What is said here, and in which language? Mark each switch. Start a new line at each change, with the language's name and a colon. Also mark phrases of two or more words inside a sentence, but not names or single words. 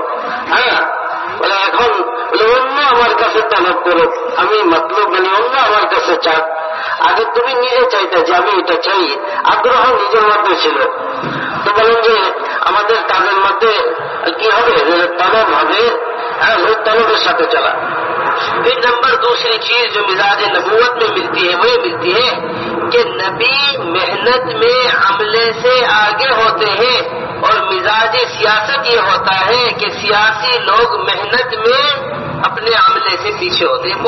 Bangla: বলে এখন অন্য আমার কাছে তলব করো, আমি মতলব মানে অন্য আমার কাছে চাক. আগে তুমি নিজে চাইতে যে আমি এটা চাই, আগ্রহ নিজের মধ্যে ছিল. তো বলেন যে আমাদের তাদের মধ্যে কি হবে, তলব হবে, ওই তলবের সাথে চলা.
Urdu: پھر نمبر دوسری چیز جو مزاج نبوت میں ملتی ہے وہ یہ ملتی ہے کہ نبی محنت میں عملے سے آگے ہوتے ہیں، اور مزاج سیاست یہ ہوتا ہے کہ سیاسی لوگ محنت میں اپنے عملے سے پیچھے ہوتے ہیں.